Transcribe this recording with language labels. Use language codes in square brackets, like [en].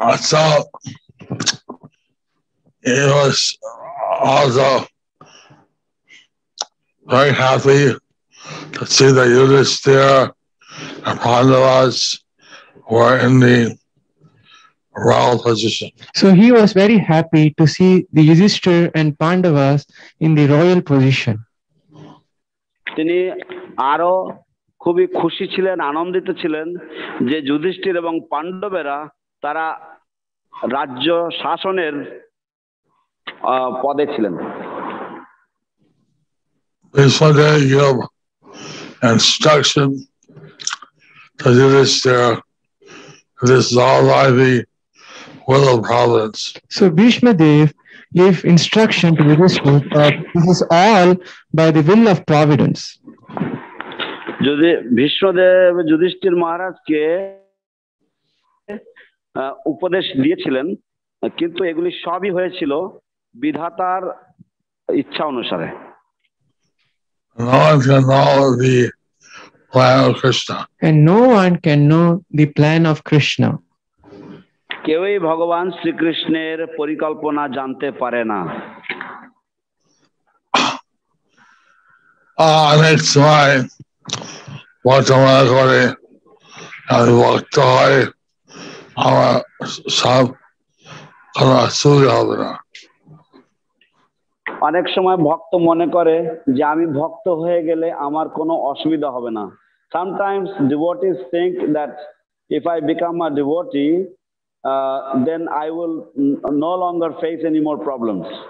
[en] So he was also very happy to see that Yudhishthira and Pandavas were in the royal position. So he was very happy to see the Yudhishthira and Pandavas in the royal position. [bn] তিনি আরো খুবই খুশি ছিলেন, আনন্দিত ছিলেন যে যুধিষ্ঠির এবং পাণ্ডবেরা তারা রাজ্য শাসনের পদে ছিলেন। [en] Bhishma gave instruction to Yudhishthira, this is all by the will of providence. So Bhishma Dev gave instruction to Yudhishthira that this is all by the will of providence. [bn] যদি ভীষ্মদেব যুধিষ্ঠির মহারাজকে উপদেশ দিয়েছিলেন, কিন্তু এগুলি সবই হয়েছিল বিধাতার ইচ্ছা অনুসারে। [en] No one can know the plan of Krishna. And no one can know the plan of Krishna. [bn] কেউই ভগবান শ্রীকৃষ্ণের পরিকল্পনা জানতে পারে না। অনেক সময় বর্তমান করে আমি ভক্ত হয়, আমার সব কোনো অসুবিধা হবে না। অনেক সময় ভক্ত মনে করে যে আমি ভক্ত হয়ে গেলে আমার কোনো অসুবিধা হবে না। [en] Sometimes devotees think that if I become a devotee, then I will no longer face any more problems.